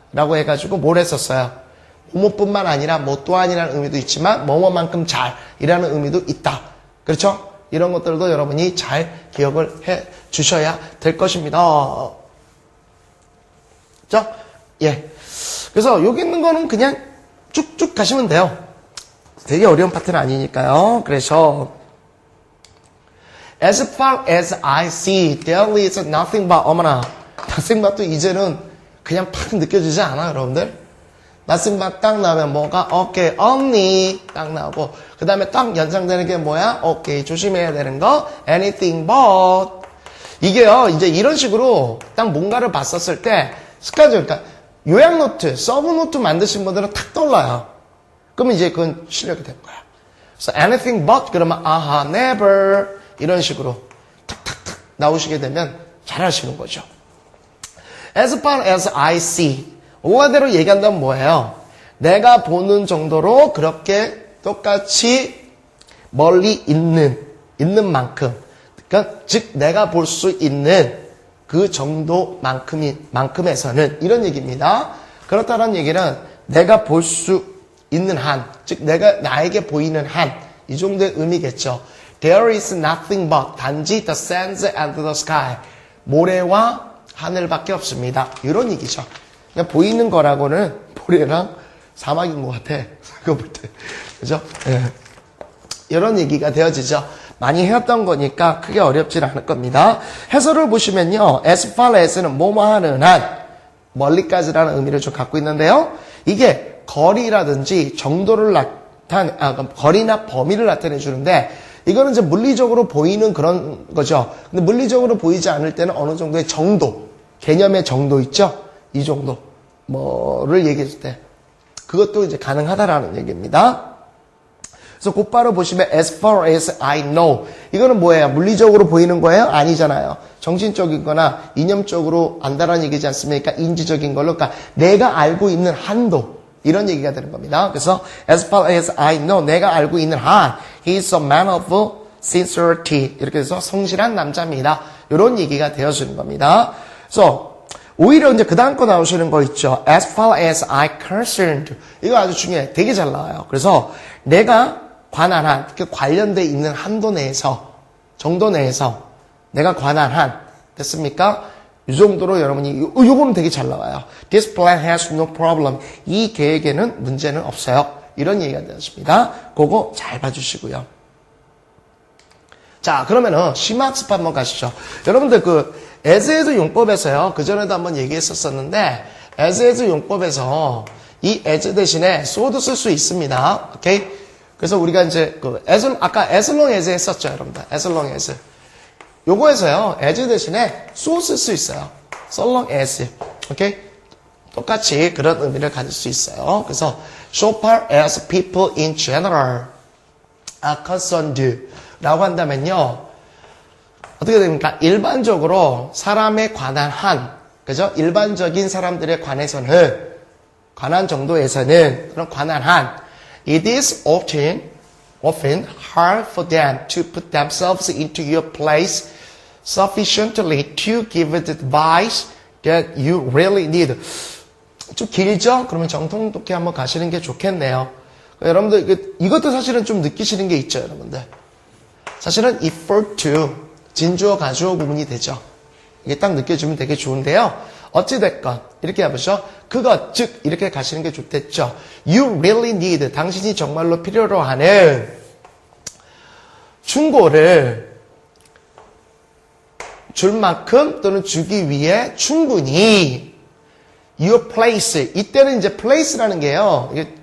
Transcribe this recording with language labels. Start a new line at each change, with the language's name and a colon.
Korean: 라고 해가지고 뭘 했었어요? 뭐뭐뿐만 아니라 뭐 또한이라는 의미도 있지만 뭐뭐만큼 잘이라는 의미도 있다. 그렇죠? 이런 것들도 여러분이 잘 기억을 해 주셔야 될 것입니다. 그렇죠? 예. 그래서 여기 있는 거는 그냥 쭉쭉 가시면 돼요. 되게 어려운 파트는 아니니까요. 그래서
English: As far as I see, there is nothing but
Korean: 어머나
English: nothing but도
Korean: 이제는 그냥 팍 느껴지지 않아 여러분들? nothing but 딱 나오면 뭐가 오케이 only 딱 나오고 그 다음에 딱 연상되는 게 뭐야? 오케이 조심해야 되는 거 anything but 이게요 이제 이런 식으로 딱 뭔가를 봤었을 때 습관적으로 그러니까 요약 노트, 서브 노트 만드신 분들은 탁 떠올라요. 그러면 이제 그건 실력이 된 거야. 그래서 anything but 그러면 아하, never 이런 식으로 탁탁탁 나오시게 되면 잘하시는 거죠.
English: As far as I see
Korean: 오가대로 얘기한다면 뭐예요? 내가 보는 정도로 그렇게 똑같이 멀리 있는 만큼 그러니까 즉 내가 볼 수 있는 그 정도만큼에서는 이런 얘기입니다. 그렇다는 얘기는 내가 볼 수 있는 한, 즉 내가 나에게 보이는 한, 이 정도의 의미겠죠.
English: There is nothing but
Korean: 단지
English: the sands and the sky,
Korean: 모래와 하늘밖에 없습니다. 이런 얘기죠. 그냥 보이는 거라고는 모래랑 사막인 것 같아. 그거 볼 때, 그죠? 예. 이런 얘기가 되어지죠. 많이 해왔던 거니까 크게 어렵지 않을 겁니다. 해설을 보시면요. as far as는 뭐뭐 하는 한 멀리까지라는 의미를 좀 갖고 있는데요. 이게 거리라든지 정도를 거리나 범위를 나타내 주는데 이거는 이제 물리적으로 보이는 그런 거죠. 근데 물리적으로 보이지 않을 때는 어느 정도의 정도, 개념의 정도 있죠? 이 정도 뭐를 얘기했을 때 그것도 이제 가능하다라는 얘기입니다. 그래서 곧바로 보시면
English: as far as I know
Korean: 이거는 뭐예요? 물리적으로 보이는 거예요? 아니잖아요. 정신적인 거나 이념적으로 안다라는 얘기지 않습니까? 인지적인 걸로 그러니까 내가 알고 있는 한도 이런 얘기가 되는 겁니다. 그래서
English: as far as I know
Korean: 내가 알고 있는 한
English: he is a man of sincerity
Korean: 이렇게 해서 성실한 남자입니다. 이런 얘기가 되어주는 겁니다. 그래서 오히려 이제 그 다음 거 나오시는 거 있죠.
English: as far as I concerned
Korean: 이거 아주 중요해. 되게 잘 나와요. 그래서 내가 관한 한, 관련돼 있는 한도 내에서, 정도 내에서 내가 관한 한, 됐습니까? 이 정도로 여러분이 요거는 되게 잘 나와요.
English: This plan has no problem.
Korean: 이 계획에는 문제는 없어요. 이런 얘기가 되었습니다. 그거 잘 봐주시고요. 자, 그러면은 심학습 한번 가시죠. 여러분들 as에서 용법에서요. 그전에도 한번 얘기했었는데 as에서 용법에서 이 as 대신에 so도 쓸 수 있습니다. 오케이? 그래서 우리가 이제 아까 as long as 했었죠, 여러분들.
English: as long as.
Korean: 요거에서요, as 대신에 so 쓸 수 있어요.
English: so long as. 오케이?
Korean: 똑같이 그런 의미를 가질 수 있어요. 그래서
English: so far as people in general are concerned
Korean: 라고 한다면요, 어떻게 됩니까? 일반적으로 사람에 관한 한, 그죠? 일반적인 사람들에 관한 정도에서는, 그런 관한 한,
English: it is often hard for them to put themselves into your place sufficiently to give the advice that you really need.
Korean: 좀 길죠? 그러면 정통독해 한번 가시는 게 좋겠네요. 여러분들, 이것도 사실은 좀 느끼시는 게 있죠, 여러분들. 사실은 refer to, 진주어, 가주어 구분이 되죠. 이게 딱 느껴지면 되게 좋은데요. 어찌됐건, 이렇게 해보죠. 그것, 즉, 이렇게 가시는 게 좋겠죠.
English: You really need,
Korean: 당신이 정말로 필요로 하는 충고를 줄 만큼 또는 주기 위해 충분히 your place, 이때는 이제 place라는 게요.